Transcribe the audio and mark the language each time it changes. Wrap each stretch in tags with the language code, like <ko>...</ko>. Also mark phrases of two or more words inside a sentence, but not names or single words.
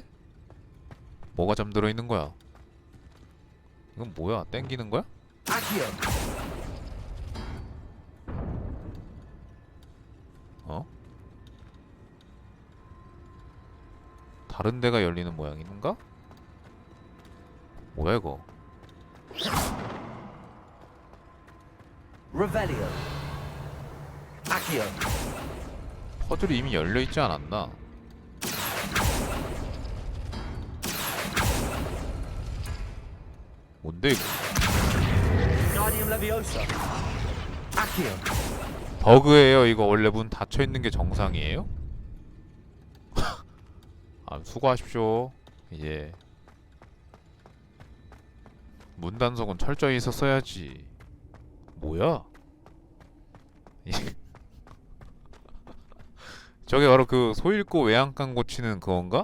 <ko>뭐가 잠들어 있는 거야? 이건 뭐야? 땡기는 거야? Accio. 어? 다른 데가 열리는 모양인가? 뭐야 이거? Revelio. Accio. 퍼즐이 이미 열려있지 않았나? 뭔데 이거? Guardium Leviosa. Accio. 버그예요. 이거 원래 문 닫혀있는 게 정상이에요? 아, 수고하십시오. 이제 문 단속은 철저히 있었어야지. 뭐야? 저게 바로 그 소잃고 외양간 고치는 그건가?</ko>